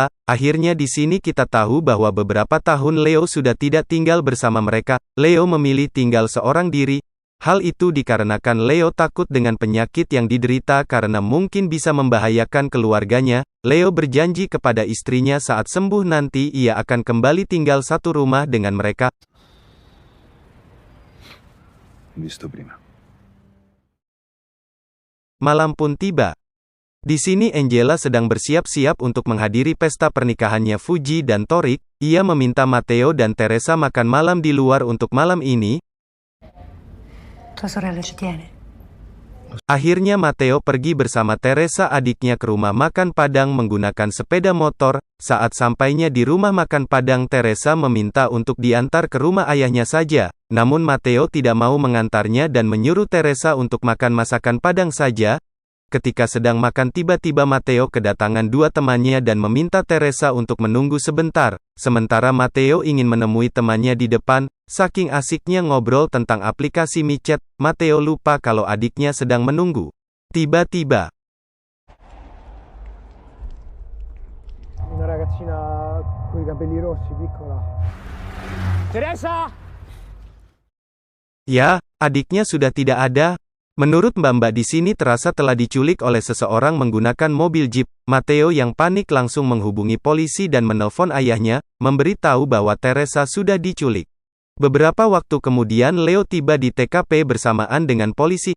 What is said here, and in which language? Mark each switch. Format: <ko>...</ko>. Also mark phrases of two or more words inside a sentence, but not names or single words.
<id>Akhirnya di sini kita tahu bahwa beberapa tahun Leo sudah tidak tinggal bersama mereka. Leo memilih tinggal seorang diri. Hal itu dikarenakan Leo takut dengan penyakit yang diderita karena mungkin bisa membahayakan keluarganya. Leo berjanji kepada istrinya saat sembuh nanti ia akan kembali tinggal satu rumah dengan mereka.</id> <it>Visto prima.</it> <id>Malam pun tiba. Di sini Angela sedang bersiap-siap untuk menghadiri pesta pernikahannya Fuji dan Torik. Ia meminta Matteo dan Teresa makan malam di luar untuk malam ini.</id> <it>Tua sorella ci tiene.</it> <id>Akhirnya Matteo pergi bersama Teresa adiknya ke rumah makan Padang menggunakan sepeda motor. Saat sampainya di rumah makan Padang, Teresa meminta untuk diantar ke rumah ayahnya saja. Namun Matteo tidak mau mengantarnya dan menyuruh Teresa untuk makan masakan Padang saja. Ketika sedang makan tiba-tiba Matteo kedatangan dua temannya dan meminta Teresa untuk menunggu sebentar. Sementara Matteo ingin menemui temannya di depan, saking asiknya ngobrol tentang aplikasi micet, Matteo lupa kalau adiknya sedang menunggu. Tiba-tiba,</id> <it>una ragazzina con i capelli rossi, piccola. Teresa!</it> <id>ya, adiknya sudah tidak ada. Menurut mbak-mbak di sini terasa telah diculik oleh seseorang menggunakan mobil jeep. Matteo yang panik langsung menghubungi polisi dan menelpon ayahnya, memberitahu bahwa Teresa sudah diculik. Beberapa waktu kemudian Leo tiba di TKP bersamaan dengan polisi.</id>